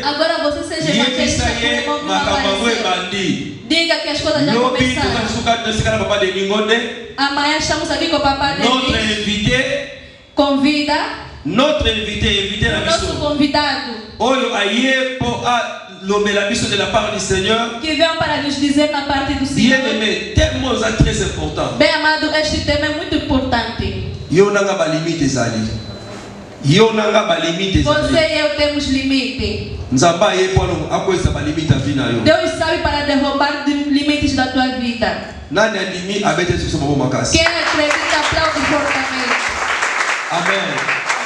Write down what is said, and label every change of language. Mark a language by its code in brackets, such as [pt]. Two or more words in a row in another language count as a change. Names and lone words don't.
[pt] Agora você seja evangelista. [ln] Yebisa ye makambo yango ebandi. [pt] Diga que as coisas já [ln] Lobi [pt] começaram. [ln] tozali sukati na esika na papa de Lingonde. [pt] Amanhã estamos aqui com o papai [fr] Notre [pt] dele. [fr] invité. [pt] Convida [fr] Notre invité na [pt] o nosso [ln] biso. [pt] convidado [ln] Oyo aye po a lobela biso [fr] de la part du Seigneur. [pt] que veio para nos dizer na parte do Senhor. [fr] Bien-aimé, tellement c'est très important. [pt] Bem amado, este tema é muito importante. [ln] Yo nanga ba limite ezali. Yo nanga ba limite [pt] Você [ln] ezali. [pt] e eu temos limite. [ln] Nzamba ye po akoisa ba limite afina yo. [pt] Deus sabe para derrubar limites da tua vida. [ln] Nani alimi abete sur mon makasi. [pt] Quem acredita aplaude fortemente. Amen.